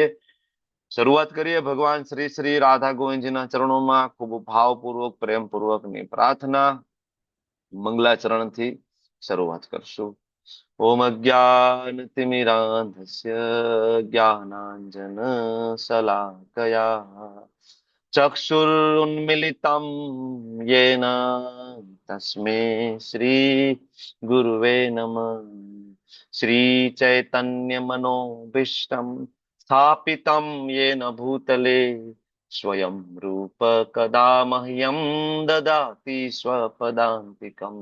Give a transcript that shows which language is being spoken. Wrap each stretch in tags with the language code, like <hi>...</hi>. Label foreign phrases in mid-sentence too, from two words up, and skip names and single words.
<gu>શરૂઆત કરીએ ભગવાન શ્રી શ્રી રાધા ગોવિંદજીના ચરણોમાં ખૂબ ભાવપૂર્વક પ્રેમપૂર્વકની પ્રાર્થના મંગલાચરણથી શરૂઆત કરશું.</gu> <sa>ઓમ અજ્ઞાનતિમિરાંધસ્ય જ્ઞાનાંજન શલાકયા ચક્ષુરુન્મિલિतं येन तस्मै श्री गुरुवे नमः. श्री चैतन्य मनोभीष्टं स्थापितं येन भूतले स्वयं रूप कदा मह्यं ददाति स्वपदान्तिकम्.</sa>